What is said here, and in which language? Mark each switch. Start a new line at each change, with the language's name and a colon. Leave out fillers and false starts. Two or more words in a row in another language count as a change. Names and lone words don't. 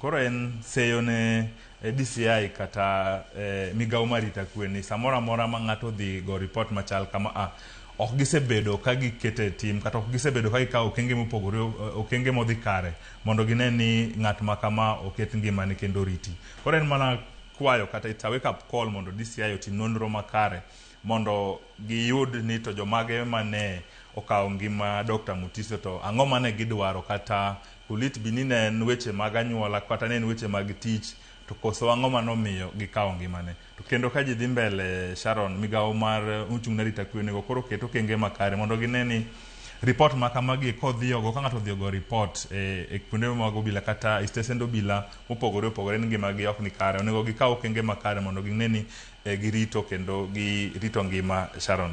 Luo (Kenya and Tanzania): Koro en seyo ne DCI kata migawo marita kwe ni samora mora ma ng'ato dhi go report machal kama ok gisebedo ka gikete tim kata ok gisebedo ka gikawo okenge mopogore okenge modhi kare mondo gine ni ng'at makama oket ngimane kendo riti. Koro en mana kwayo kata
English: it's a wake up call
Luo (Kenya and Tanzania): mondo DCI otim nonro makare mondo giyud ni to jomage mane okawo ngima Dr. Mutiso to ang'o mane gidwaro kata kulit binine en weche mag anyuola kata ne en weche mag tich to koso ang'o manomiyo gikawo ngimane. To kendo ka ji dhi mbele Sharon migawo mar uchung' na rita kwe nego koro keto okenge makare mondo gine ni report makamagi kodhiyogo ka ng'ato odhiyogo report e kuonde mag obila kata stesend obila mopogore opogore ni ngimagi ok ni kare onego gikaw okenge makare mondo gine ni girito kendo girito ngima Sharon.